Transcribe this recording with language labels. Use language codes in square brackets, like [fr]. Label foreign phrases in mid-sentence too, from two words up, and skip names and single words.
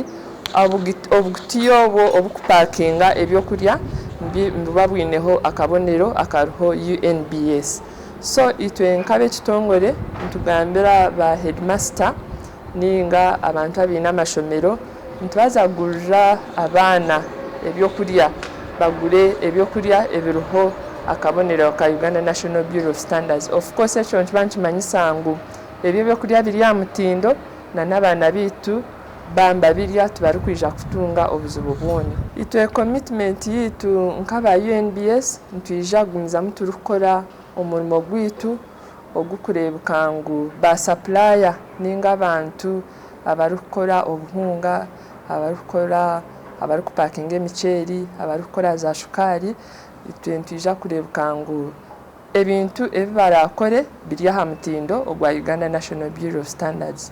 [nyn] obugutiyo obukupakinga ebyo kurya mbabwineho akabonero akaruho UNBS so itwe nkabe kitongole ntugambira ba headmaster ninga abantu abina amashomero nitwaza kugurira abaana ebyokurya bagure ebyokurya ebiriho akabonero ka Uganda National Bureau of Standards. [en] Of course [nyn] ekyo nkiba nkimanyisa ngu ebyo byokurya biri aha mutindo na n'abaana bitu bamba birya tubari kwija kutunga obuzibu bwoni. Itwe commitment yitu nk'aba UNBS ntwija gumizamu turukora omurimo gwitu ogukurebuka ngu ba supplier ninga abantu abarukora obuhunga abarukupakinga emiceeri abarukora za shukari itwe ntwija kurebuka ngu ebintu ebibarakore biri aha mutindo ogwa Uganda National Bureau of Standards.